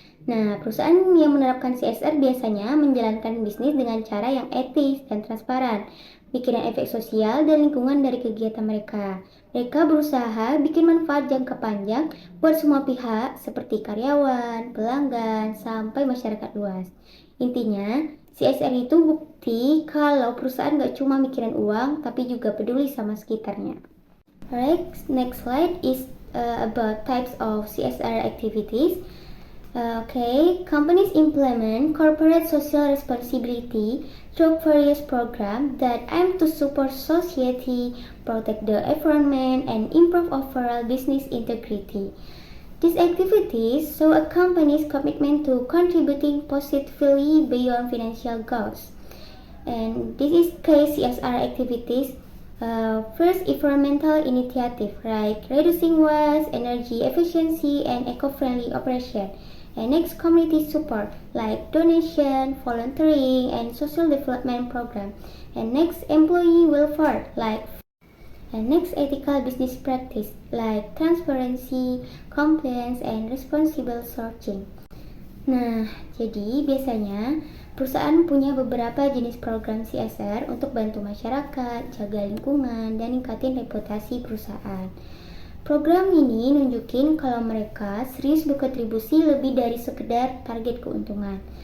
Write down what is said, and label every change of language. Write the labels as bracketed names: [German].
[Indonesian] Nah, perusahaan yang menerapkan CSR biasanya menjalankan bisnis dengan cara yang etis dan transparan, mikirin efek sosial dan lingkungan dari kegiatan mereka. Mereka berusaha bikin manfaat jangka panjang buat semua pihak seperti karyawan, pelanggan, sampai masyarakat luas. Intinya, CSR itu bukti kalau perusahaan gak cuma mikirin uang, tapi juga peduli sama sekitarnya. [English] Alright, next slide is about types of CSR activities. Okay, companies implement corporate social responsibility through various programs that aim to support society, protect the environment, and improve overall business integrity. These activities show a company's commitment to contributing positively beyond financial goals. And this is case CSR activities. First, environmental initiative like reducing waste, energy efficiency, and eco-friendly operation. And next, community support like donation, volunteering, and social development program. And next, employee welfare like and next, ethical business practice like transparency, compliance, and responsible sourcing. [Indonesian] Nah, jadi biasanya perusahaan punya beberapa jenis program CSR untuk bantu masyarakat, jaga lingkungan, dan ningkatin reputasi perusahaan. Program ini nunjukin kalau mereka serius berkontribusi lebih dari sekedar target keuntungan.